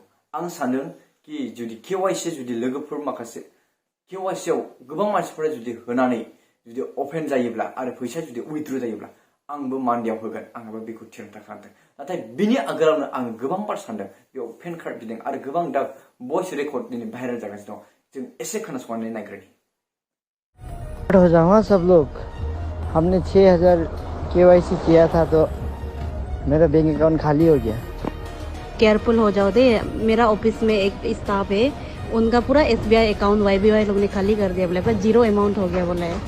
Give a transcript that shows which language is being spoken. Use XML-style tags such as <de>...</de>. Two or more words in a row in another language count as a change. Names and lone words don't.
<brx>आं सानदों कि जुदि KYC जुदि लोगोफोर माखासे KYC आव गोबां मानसिफोरा जुदि होनानै जुदि अपेन जायोब्ला आरो फैसा जुदि उइथड्र जायोब्ला आंबो मान्डेआव होगोन। आंहाबो बेखौ थिरांथा खालामदों। नाथाय बिनि आगोलावनो आं गोबां बार सानदों बेयाव पेन कार्ड बिदों आरो गोबां दा</brx> <en>voice record</en> <brx>दिनै भाइरेल जागासिनो दं। जों एसे खोनासंनानै नायग्रोनि।</brx> <hi>हो जाऊंगा सब लोग। हमने 6000 KYC किया था तो मेरा बैंक अकाउंट खाली हो गया। केयरफुल हो जाओ दे। मेरा ऑफिस में एक स्टाफ है, उनका पूरा SBI अकाउंट YBY लोग ने खाली कर दिया। बोले पर 0 अमाउंट हो गया बोला है।</hi>